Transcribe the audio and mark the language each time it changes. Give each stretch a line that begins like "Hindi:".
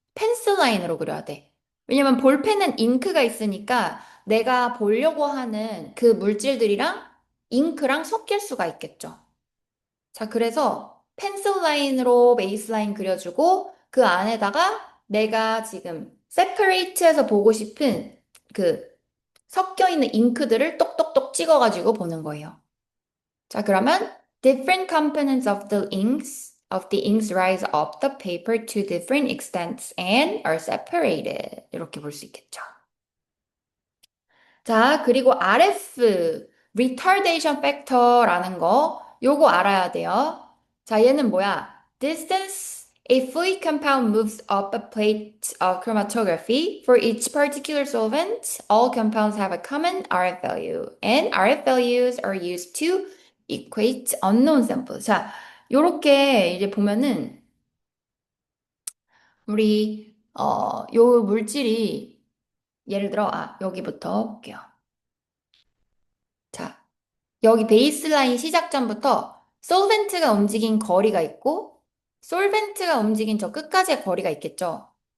Korean: 펜슬 라인으로 그려야 돼. 왜냐면 볼펜은 잉크가 있으니까 내가 보려고 하는 그 물질들이랑 잉크랑 섞일 수가 있겠죠. 자, 그래서 펜슬 라인으로 베이스 라인 그려주고 그 안에다가 내가 지금 세퍼레이트해서 보고 싶은 그 섞여 있는 잉크들을 똑똑똑 찍어가지고 보는 거예요. 자, 그러면
English: different components of the inks rise up the paper to different extents and are separated.
Korean: 이렇게 볼 수 있겠죠. 자, 그리고 RF, retardation factor라는 거, 요거 알아야 돼요. 자, 얘는 뭐야?
English: Distance a fluid compound moves up a plate of chromatography. For each particular solvent, all compounds have a common RF value, and RF values are used to equate unknown samples.
Korean: 자, 요렇게 이제 보면은 우리 요 물질이 예를 들어 여기부터 볼게요. 자, 여기 베이스라인 시작점부터 솔벤트가 움직인 거리가 있고 솔벤트가 움직인 저 끝까지의 거리가 있겠죠.